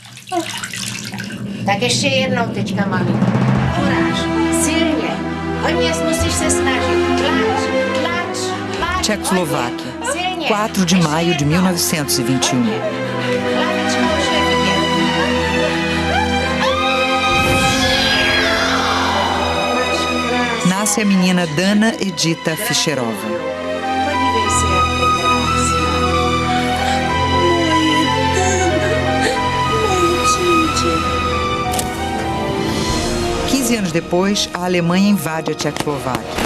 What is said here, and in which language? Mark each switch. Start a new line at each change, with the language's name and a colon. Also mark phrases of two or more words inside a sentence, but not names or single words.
Czech: Tak ještě jednou teďka, mami. Kuráž, silně. Hodně musíš se snažit. Tlač.
Portuguese: Tchecoslováquia, 4 de maio de 1921. Nasce a menina Dana Edita Fischerova. 15 anos depois, a Alemanha invade a Tchecoslováquia.